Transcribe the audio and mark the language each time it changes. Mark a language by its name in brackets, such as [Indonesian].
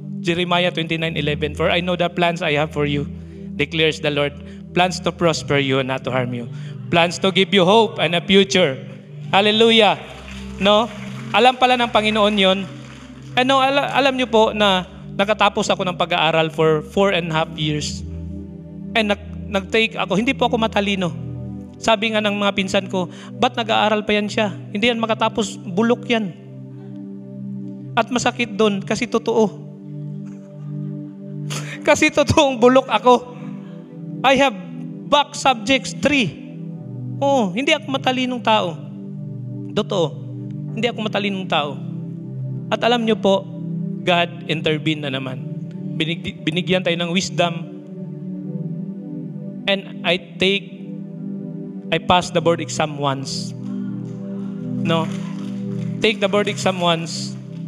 [English] Jeremiah 29:11, "For I know the plans I have for you, declares the Lord, plans to prosper you and not to harm you, plans to give you hope and a future." Hallelujah. No? [Filipino] Alam pala ng Panginoon yon. Ano, alam niyo po na nakatapos ako ng pag-aaral [English] for 4.5 years. [Filipino] And nag-take ako, hindi po ako matalino. Sabi nga ng mga pinsan ko, ba't nag-aaral pa yan siya? Hindi yan makatapos, bulok yan. At masakit doon kasi totoo. Kasi totoong bulok ako. [English] I have back subjects 3. [Filipino] Hindi ako matalinong tao. Totoo. Hindi ako matalinong tao. At alam nyo po, [English] God intervene [Filipino] na naman. Binigyan tayo ng wisdom. [English] And I passed the board exam once. No? Take the board exam once.